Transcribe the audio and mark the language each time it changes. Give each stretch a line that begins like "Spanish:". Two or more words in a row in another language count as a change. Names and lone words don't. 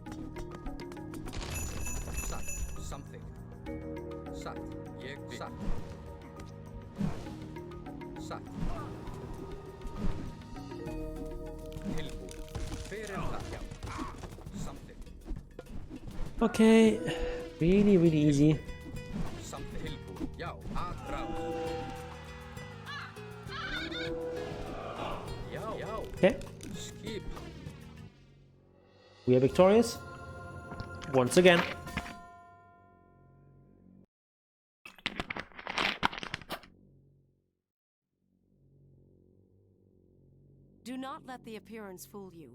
Icelandic: Satt. Samþykkt. Satt. Ég vil. Satt. Satt. Tilbúin. Hver það? Já. Samþykkt.
English: Okay, really easy.
Icelandic: Samþykkt. Tilbúin. Já. Aðráð. Já. Já.
English: Okay. Skip. We are victorious once again. Do not let the appearance fool you.